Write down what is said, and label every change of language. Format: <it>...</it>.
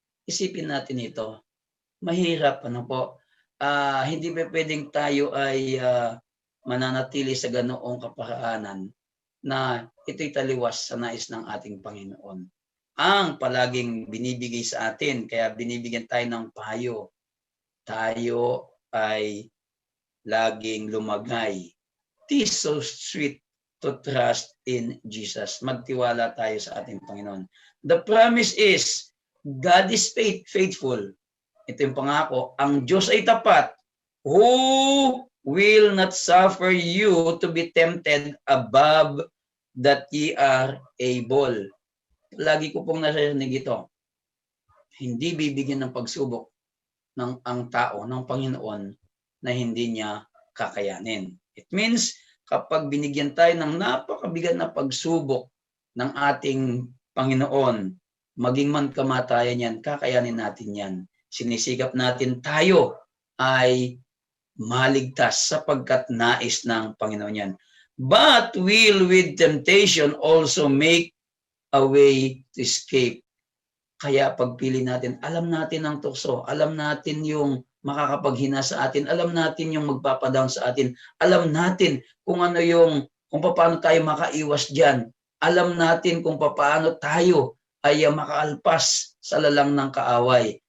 <tl>Isipin natin ito. Mahirap, hindi pa pwedeng tayo ay mananatili sa ganoong kaparaanan na ito'y taliwas sa nais ng ating Panginoon. Ang palaging binibigay sa atin, kaya binibigyan tayo ng payo, tayo ay laging lumagay.</tl> <en>It is so sweet to trust in Jesus.</en> <tl>Magtiwala tayo sa ating Panginoon.</tl> <en>The promise is, God is faithful.</en> <tl>Ito yung pangako, ang Diyos ay tapat,</tl> <en>who will not suffer you to be tempted above that ye are able.</en> <tl>Lagi ko pong narinig ito. Hindi bibigyan ng pagsubok ang tao, ng Panginoon, na hindi niya kakayanin.</tl> <en>It means,</en> <tl>kapag binigyan tayo ng napakabigat na pagsubok ng ating Panginoon, maging man kamatayan yan, kakayanin natin yan. Sinisikap natin tayo ay maligtas sapagkat nais ng Panginoon yan.</tl> <en>But will with temptation also make a way to escape.</en> <tl>Kaya pagpili natin, alam natin ang tukso, alam natin yung makakapaghina sa atin, alam natin yung magpapadown sa atin, alam natin kung paano tayo makaiwas diyan, alam natin kung paano tayo ay makaalpas sa lalang ng kaaway.</tl>